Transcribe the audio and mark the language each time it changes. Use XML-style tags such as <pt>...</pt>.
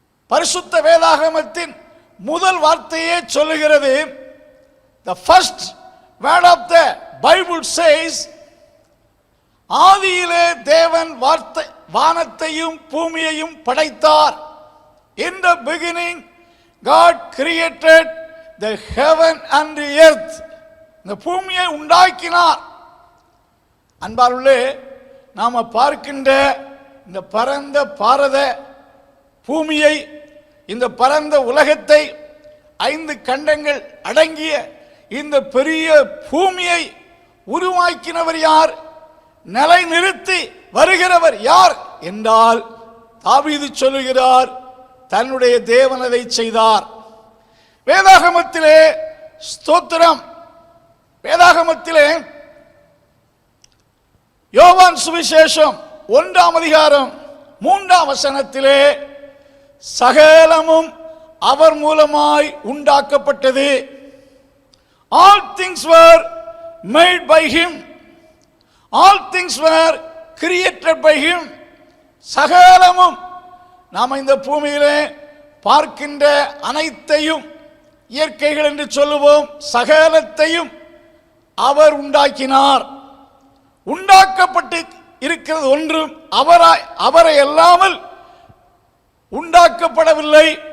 <ta>பரிசுத்த வேதாகமத்தின் முதல் வார்த்தையே சொல்லுகிறது,</ta> <en>the first word of the Bible says,</en> <ta>ஆதியிலே தேவன் வானத்தையும் பூமியையும் படைத்தார்.</ta> <en>In the beginning God created the heaven and the earth.</en> <ta>இந்த பூமியை உண்டாக்கினார். அன்பார்களே, நாம பார்க்கின்ற இந்த பரந்த பாரத பூமியை, இந்த பரந்த உலகத்தை, 5 கண்டங்கள் அடங்கிய இந்த பெரிய பூமியை உருவாக்கினவர் யார்? நிலைநிறுத்தி வருகிறவர் யார் என்றால் தாவீது சொல்லுகிறார், தன்னுடைய தேவன் அதை செய்தார். வேதாகமத்திலே ஸ்தோத்திரம், வேதாகமத்திலே யோவான் சுவிசேஷம் 1ஆம் அதிகாரம் 3ஆம் வசனத்திலே சகலமும் அவர் மூலமாய் உண்டாக்கப்பட்டது.</ta> <en>All things were made by him. All things were created by him.</en> <ta>சகலமும், நாம் இந்த பூமியிலே பார்க்கின்ற அனைத்தையும் இயற்கைகள் என்று சொல்லுவோம், சகலத்தையும் அவர் உண்டாக்கினார். உண்டாக்கப்பட்டு இருக்கிறது ஒன்றும் அவரை அல்லாமல் உண்டாக்கப்படவில்லை.</ta>